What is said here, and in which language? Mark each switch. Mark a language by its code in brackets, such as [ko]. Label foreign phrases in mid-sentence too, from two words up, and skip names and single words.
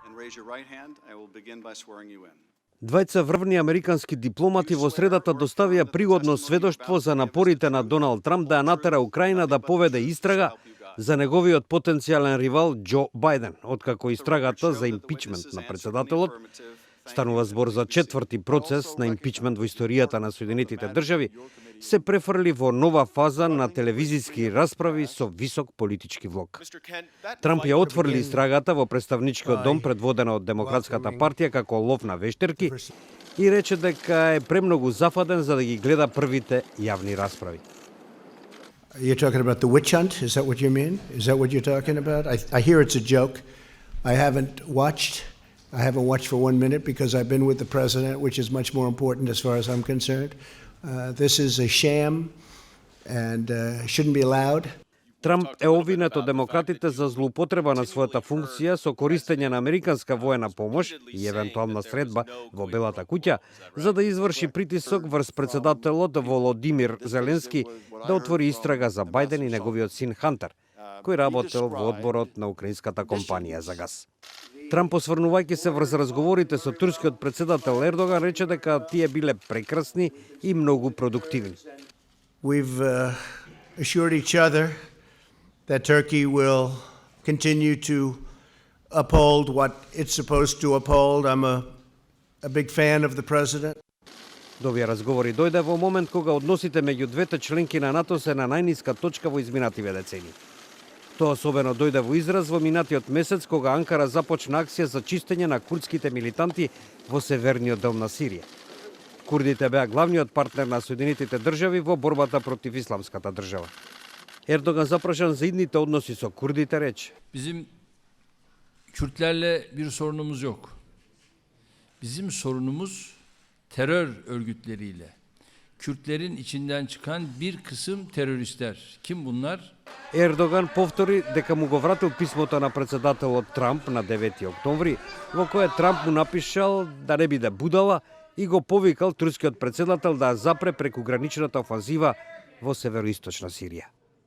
[mk] Двајца врвни американски дипломати во средата доставија пригодно сведоштво за напорите на Доналд Трамп да ја натера Украина да поведе истрага за неговиот потенцијален ривал Џо Бајден, откако истрагата за импичмент на председателот, станува збор за четврти процес на импичмент во историјата на Соединетите држави, се префрли во нова фаза на телевизиски расправи со висок политички влог. Трамп ја отврли истрагата во представничкиот дом предводена од Демократската партија како лов на вештерки и рече дека е премногу зафаден за да ги гледа првите јавни расправи. [en] You're talking about the witch hunt? Is that what you mean? Is that what you're talking about? I hear it's a joke. I haven't watched for 1 minute because I've been with the president, which is much more important as far as I'm concerned. This is a sham and shouldn't be allowed. [mk] Трамп е обвинет од демократите за злоупотреба на својата функција со користење на американска воена помош и евентуална средба во Белата куќа за да изврши притисок врз председателот Володимир Зеленски да отвори истрага за Бајден и неговиот син Хантер, кој работел во одборот на украинската компанија за газ. Трамп, осврнувајќи се врз разговорите со турскиот председател Ердоган, рече дека тие биле прекрасни и многу продуктивни. [en] We've assured each other that Turkey will continue to uphold what it's supposed to uphold. I'm a big fan of the president. [mk] До овие разговори дојде во момент кога односите меѓу двете членки на НАТО се на најниска точка во изминативе децении. Тоа особено дојде во израз во минатиот месец кога Анкара започна акција за чистење на курдските милитанти во северниот дел на Сирија. Курдите беа главниот партнер на Соединетите држави во борбата против исламската држава. Ердоган запрашан за идните односи со курдите рече: [tr] Bizim Kürtlerle bir sorunumuz yok. Bizim sorunumuz terör örgütleriyle. Kürtlerin içinden çıkan bir kısım teröristler. Kim bunlar? [mk] Ердоган повтори дека му го вратил писмото на председателот Трамп на 9 октомври, во кое Трамп му напишал да не биде будала и го повикал турскиот председател да запре преку граничната офанзива во североисточна Сирија.